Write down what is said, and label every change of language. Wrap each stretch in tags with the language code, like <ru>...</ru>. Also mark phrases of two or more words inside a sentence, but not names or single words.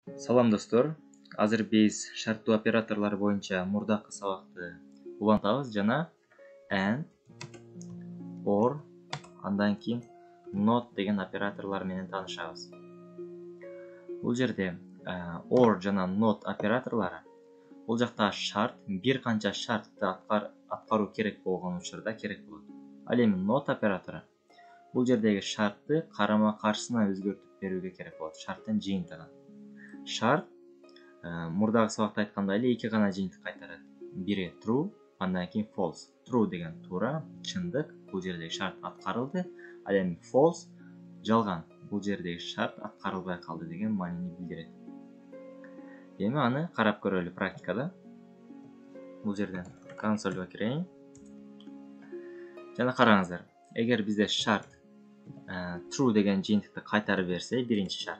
<ky>Салам достор. Азыр биз шарттуу операторлор боюнча мурдакы сабакты улантабыз жана</ky> <en>and, or,</en> <ky>андан кийин not деген операторлор менен таанышабыз. Бул жерде or жана not операторлору бул жакта шарт, бир канча шартты аткаруу керек болгон учурда керек болот. Ал эми not оператору бул жердеги шартты карама каршысына өзгөртүп берүүгө керек болот. Шарттын жыйынтыгын. Шарт мурдагы сабакта айткандай эле эки гана жыйынтык кайтарат. Бири true, андан кийин false. True деген туура, чындык, бул жердеги шарт аткарылды. Ал эми false жалган, бул жердеги шарт аткарылбай калды деген маанини билдирет. Эми аны карап көрөлү практикада. Бул жерден консольго кирейин. Жана караңыздар, эгер бизде шарт true деген жыйынтыкты кайтарып берсе, биринчи шарт.</ky>